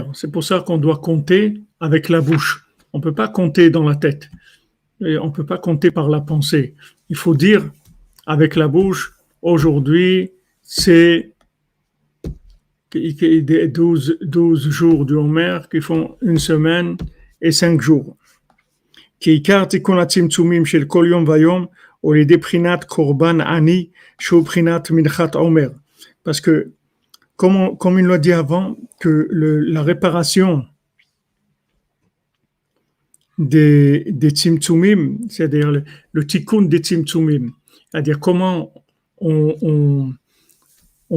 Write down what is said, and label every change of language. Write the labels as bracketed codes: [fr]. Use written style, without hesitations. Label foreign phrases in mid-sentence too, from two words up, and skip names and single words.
[fr] C'est pour ça qu'on doit compter avec la bouche. On ne peut pas compter dans la tête. Et on ne peut pas compter par la pensée. Il faut dire avec la bouche, aujourd'hui, c'est 12 jours du Homer qui font une semaine et 5 jours. [he] כי עיקר תיקון הצמצומים של כל יום ויום הוא לידי בחינת קורבן עני שהוא בחינת מנחת עומר. [fr] Parce que, comme il l'a dit avant, que la réparation des tzimtzumim, c'est-à-dire le tikkun des tzimtzumim, c'est-à-dire comment on